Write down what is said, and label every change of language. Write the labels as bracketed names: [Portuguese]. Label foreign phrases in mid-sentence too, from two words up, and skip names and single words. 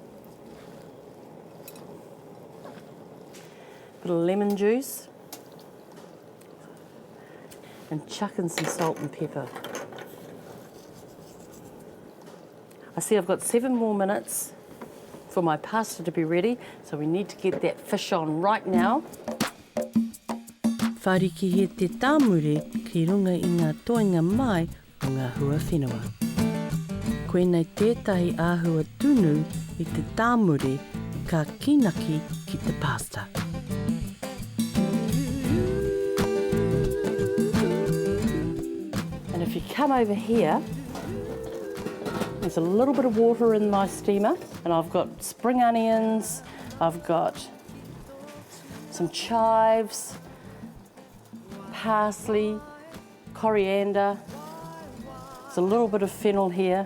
[English] Bit of lemon juice. And chuck in some salt and pepper. I see I've got 7 more minutes for my pasta to be ready, so we need to get that fish on right now. [Māori] Whariki he te tāmure ki runga I ngā toenga mai o ngā hua whenua. Koenei tētahi āhua tunu I te tāmure ka kinaki ki te pasta. [English] And if you come over here, there's a little bit of water in my steamer, and I've got spring onions, I've got some chives, parsley, coriander, there's a little bit of fennel here.